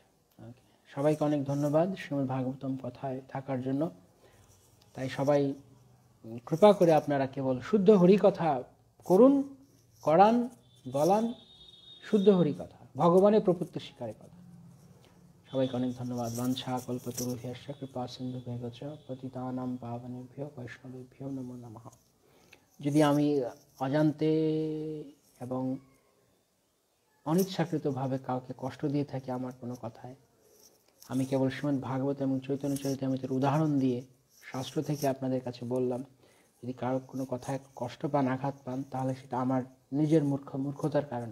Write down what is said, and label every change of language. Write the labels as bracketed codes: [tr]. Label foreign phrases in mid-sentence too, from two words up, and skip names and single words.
[bn] সবাইকে অনেক ধন্যবাদ শ্রীমদ্ ভাগবতম কথায় থাকার জন্য। তাই সবাই কৃপা করে আপনারা কেবল শুদ্ধ হরি কথা করুন, করান, বলান, শুদ্ধ হরি কথা, ভগবানের প্রভুত্ব স্বীকারের কথা। সবাইকে অনেক ধন্যবাদ। [sa] বাঞ্ছা কল্পতরুভ্যশ্চ কৃপা সিন্ধুভ্যেব চ পতিতানাং পাবনেভ্যো বৈষ্ণবেভ্যো নমো নমঃ। [bn] যদি আমি অজান্তে এবং অনিচ্ছাকৃতভাবে কাউকে কষ্ট দিয়ে থাকি আমার কোনো কথায়, আমি কেবল শ্রীমদ্ ভাগবত এবং চৈতন্য চরিতামৃতের উদাহরণ দিয়ে শাস্ত্র থেকে আপনাদের কাছে বললাম। যদি কারো কোনো কথায় কষ্ট পান, আঘাত পান, তাহলে সেটা আমার নিজের মূর্খতার কারণে।